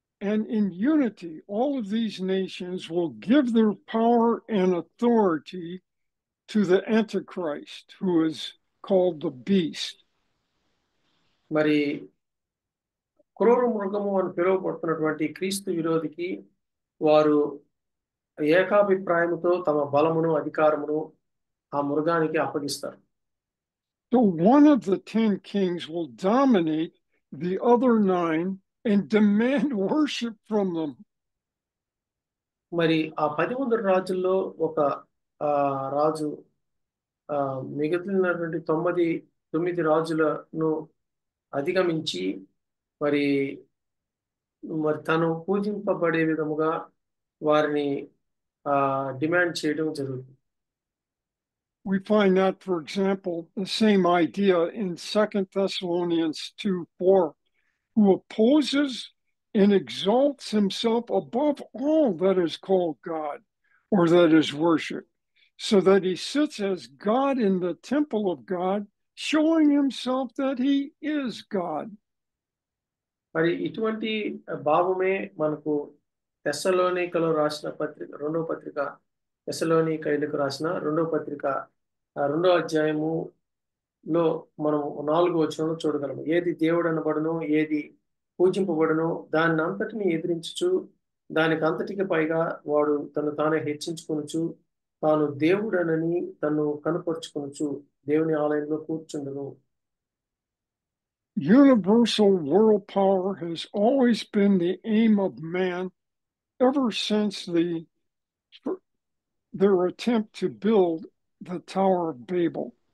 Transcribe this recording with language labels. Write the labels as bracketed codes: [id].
[en] And in unity, all of these nations will give their power and authority to the Antichrist, who is called the beast. [te] మరి క్రూర మృగము అని పిలువబడుతున్నటువంటి క్రీస్తు విరోధికి వారు ఏకాభిప్రాయముతో తమ బలమును అధికారమును ఆ మృగానికి అప్పగిస్తారు. [en] So one of the 10 kings will dominate the other 9 and demand worship from them. [te] మరి ఆ 10 రాజుల్లో ఒక రాజు మిగిలినటువంటి 9 రాజులను అధిగమించి మరి తను పూజింపబడే విధముగా వారిని డిమాండ్ చేయడం జరుగుతుంది. [en] We find that, for example, the same idea in 2 Thessalonians 2:4, who opposes and exalts himself above all that is called God or that is worshiped, so that he sits as God in the temple of God, showing himself that he is God. [te] మరి ఇటువంటి భావమే మనకు తెస్సలోనికలో రాసిన పత్రిక 2వ పత్రిక తెస్సలోనికైలకు రాసిన 2వ పత్రిక 2వ అధ్యాయములో మనం 4వ వచనంలో చూడగలము. ఏది దేవుడు అనబడును, ఏది పూజింపబడును, దాన్ని అంతటిని ఎదిరించుచు దానికి అంతటికి పైగా వాడు తను తానే హెచ్చించుకొనుచు తాను దేవుడనని తను కనుపరుచుకొనుచు దేవుని ఆలయంలో కూర్చుండును. [en] Universal world power has always been the aim of man ever since their attempt to build the Tower of Babel.